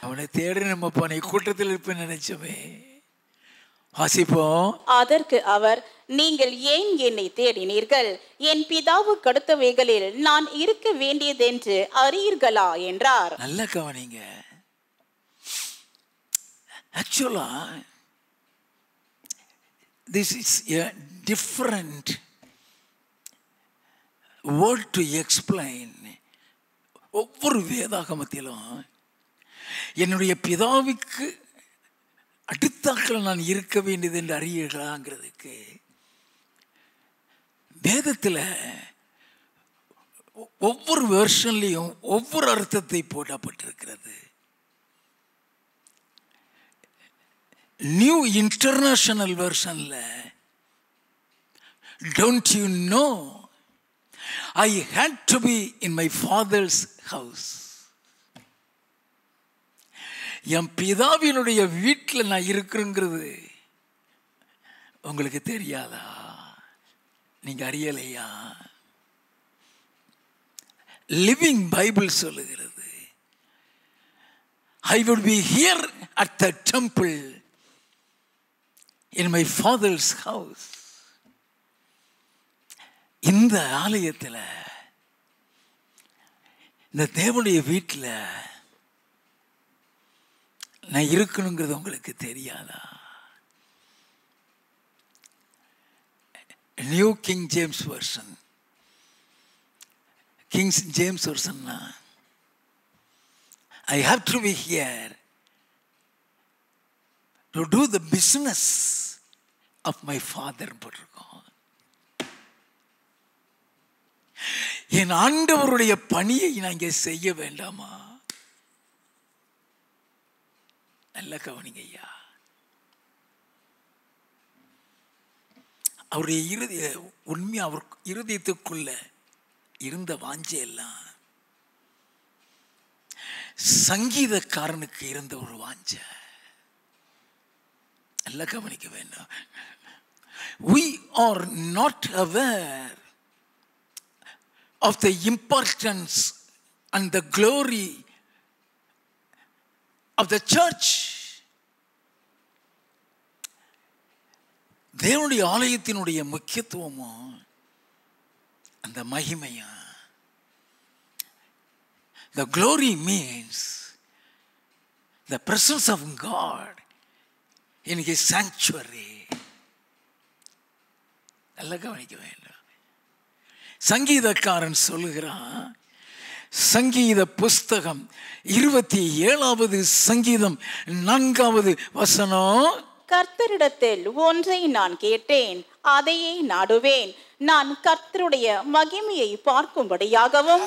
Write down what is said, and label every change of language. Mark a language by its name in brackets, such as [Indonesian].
[Tamil] அவனை தேடி நம்ம போன கூட்டத்தில் இருப்ப நினைச்சோமே. வாசிப்போம். அதற்கு அவர், நீங்கள் ஏன் என்னை தேடினீர்கள்? என் பிதாவுக்கு அடுத்தவைகளில் நான் இருக்க வேண்டியதென்று அறியீர்களா என்றார். நல்ல கவனிங்க. [English] ஆக்சுவலா this is a different word to explain. [Tamil] ஒவ்வொரு வேதாகமத்திலும் என்னுடைய பிதாவுக்கு அடுத்தாக்கள் நான் இருக்க வேண்டியது என்று அறியீர்களாங்கிறதுக்கு வேதத்தில் ஒவ்வொரு வெர்ஷன்லையும் ஒவ்வொரு அர்த்தத்தை போடப்பட்டிருக்கிறது. [English] New international வெர்ஷன்ல, don't you know I had to be in my father's house. [Tamil] என் பிதாவினுடைய வீட்டில் நான் இருக்கிறேங்கிறது உங்களுக்கு தெரியாதா? நீங்க அறியலையா? [English] Living Bible [Tamil] சொல்லுகிறது, [English] I would be here at the temple in my father's house. [Tamil] இந்த ஆலயத்தில், இந்த தேவனுடைய வீட்டில் நான் இருக்கணுங்கிறது உங்களுக்கு தெரியாதா? [English] New King James version, King James வெர்ஷன்னா I have to be here to do the business of my father [Tamil] போட்டிருக்கோம். என் ஆண்டவருடைய பணியை நான் இங்கே செய்ய வேண்டாமா? நல்ல கவனிங்க ஐயா. அவருடைய உண்மையா அவர் இருதயத்துக்குள்ள இருந்த வாஞ்சையெல்லாம் சங்கீதக்காரனுக்கு இருந்த ஒரு வாஞ்சை. எல்லாம் கவனிக்க வேண்டும். [English] We are not aware of the importance and the glory of the church. [Tamil] தேவனுடைய ஆலயத்தினுடைய முக்கியத்துவமும் அந்த மகிமையும். [English] The glory means the presence of God in His sanctuary. [Tamil] நல்லா கவனிக்க வேண்டும். சங்கீதக்காரன் சொல்லுகிறான், சங்கீத புஸ்தகம் 27வது சங்கீதம் 4வது வசனம், கர்த்தரிடத்தில் ஒன்றை நான் கேட்டேன், அதையே நாடுவேன், நான் கர்த்தருடைய மகிமையை பார்க்கும்படியாகவும்.